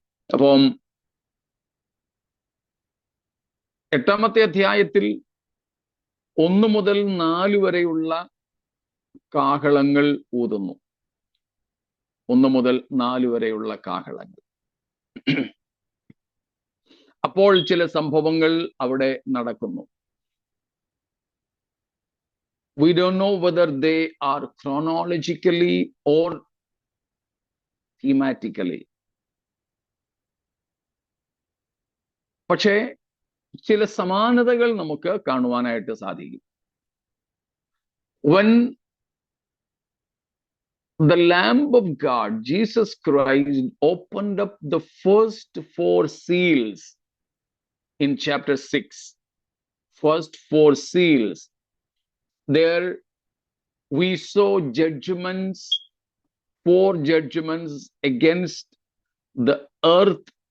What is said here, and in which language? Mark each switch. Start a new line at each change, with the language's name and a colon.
Malayalam: അപ്പം 8-ാമത്തെ അധ്യായത്തിൽ 1 മുതൽ 4 വരെയുള്ള കാഹളങ്ങൾ ഊതുന്നു. 1 മുതൽ 4 വരെയുള്ള കാഹളങ്ങൾ. അപ്പോൾ ചില സംഭവങ്ങൾ അവിടെ നടക്കുന്നു.
English: We don't know whether they are chronologically or thematically.
Malayalam: പക്ഷേ ചില സമാനതകൾ നമുക്ക് കാണുവാനായിട്ട് സാധിക്കും.
English: When the Lamb of God, Jesus Christ, opened up the first 4 seals in chapter 6, first 4 seals, there we saw judgments, 4 judgments against the earth,